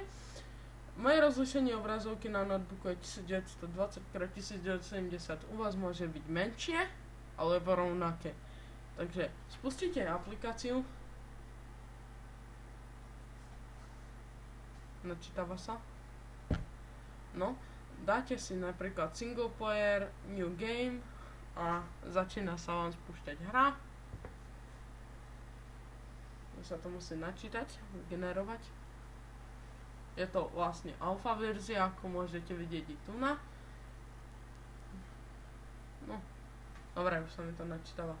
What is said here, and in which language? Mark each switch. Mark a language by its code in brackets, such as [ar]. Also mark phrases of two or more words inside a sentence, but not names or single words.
[sk] Moje rozlišenie obrazovky na notebooku je 1920x1070, u vás môže byť menšie, alebo rovnaké. Takže spustíte aplikáciu, načítava sa. No, dáte si napríklad [en] single player, new game [sk] a začína sa vám spúšťať hra. Sa to musí načítať, generovať. Je to vlastne alfa verzia, ako môžete vidieť i tu na. No, dobre, už sa mi to načítava.